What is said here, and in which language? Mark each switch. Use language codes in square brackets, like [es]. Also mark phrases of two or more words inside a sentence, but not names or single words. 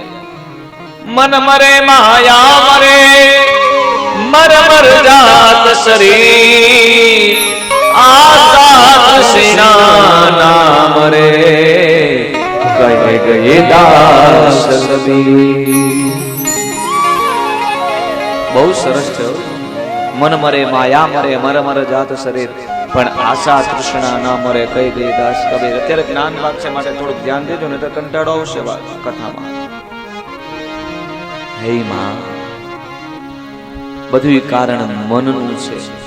[hi] मन मरे माया मरे, मर मर जात शरीर, आजाद सेना नाम रे, कहे गए दास कबीर। [gu] બહુ સરસ છે. [hi] मन मरे माया मरे मर मर जात शरीर, पण आशा तृष्णा ना मरे कई दे दास कबीर. [gu] અત્યારે જ્ઞાન ભાગ છે માટે થોડુંક ધ્યાન દેજો ને તો કંટાળો આવશે કથામાં. હે માં, બધું કારણ મનનું છે.